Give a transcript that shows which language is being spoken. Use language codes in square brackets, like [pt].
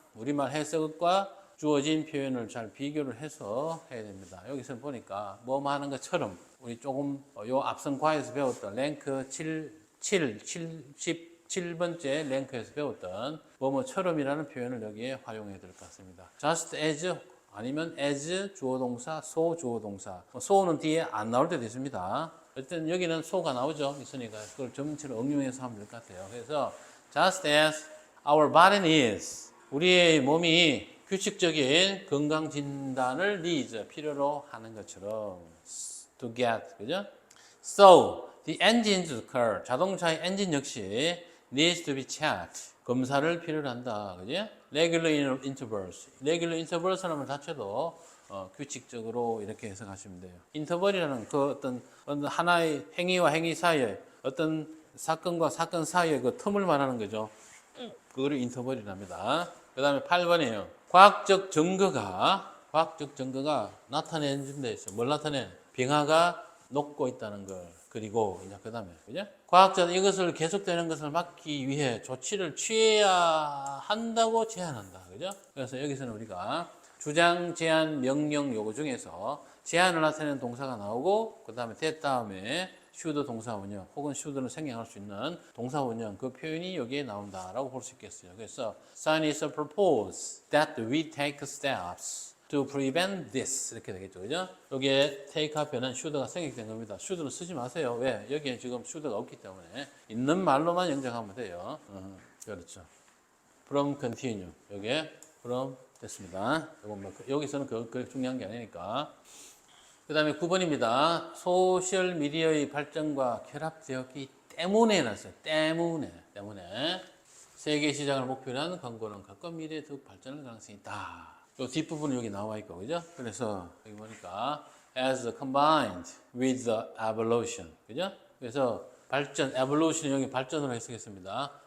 [ko] 우리말 해석과 주어진 표현을 잘 비교를 해서 해야 됩니다. 여기서 보니까 뭐뭐 하는 것처럼 우리 조금 요 앞선 과에서 배웠던 랭크 17번째 랭크에서 배웠던 뭐뭐처럼이라는 표현을 여기에 활용해야 될 것 같습니다. just as 아니면 as 주어동사, so 주어동사. so는 뒤에 안 나올 때도 있습니다. 어쨌든 여기는 so가 나오죠. 있으니까 그걸 전체로 응용해서 하면 될 것 같아요. 그래서 [en] just as our body is, [ko] 우리의 몸이 규칙적인 건강 진단을 [en] needs, [ko] 필요로 하는 것처럼 [en] to get, [ko] 그죠? [en] So, the engine's car, [ko] 자동차의 엔진 역시 [en] needs to be checked, [ko] 검사를 필요로 한다, 그죠? [en] regular intervals [ko] 하는 말 자체도 규칙적으로 이렇게 해석하시면 돼요. 인터벌이라는 그 어떤 하나의 행위와 행위 사이에 어떤 사건과 사건 사이에 그 틈을 말하는 거죠. 그거를 인터벌이랍니다. 그 다음에 8번이에요. 과학적 증거가 나타내는 데 있어요. 뭘 나타내? 빙하가 녹고 있다는 걸. 그리고 이제 그 다음에, 그죠? 과학자는 이것을 계속되는 것을 막기 위해 조치를 취해야 한다고 제안한다. 그죠? 그래서 여기서는 우리가 주장, 제안, 명령 요거 중에서 제안을 나타내는 동사가 나오고, 그 다음에 that 다음에 should 동사 원형 혹은 should를 생략할 수 있는 동사 원형, 그 표현이 여기에 나온다라고 볼 수 있겠어요. [en] 그래서 scientists propose that we take steps to prevent this, [ko] 이렇게 되겠죠. 그죠? 여기에 take 앞에는 should가 생략된 겁니다. should는 쓰지 마세요. 왜? 여기에 지금 should가 없기 때문에 있는 말로만 영작하면 돼요. 그렇죠. [en] from continue. [ko] 여기에 from 됐습니다. 여기서는 그 중요한 게 아니니까. 그 다음에 9번입니다. 소셜미디어의 발전과 결합되었기 때문에 났어요. 때문에. 세계 시장을 목표로 한 광고는 가까운 미래에 더욱 발전할 가능성이 있다. 또 뒷부분은 여기 나와 있고, 그죠? 그래서 여기 보니까 [en] as combined with the evolution, [ko] 그죠? 그래서 발전, evolution 여기 발전으로 해석했습니다.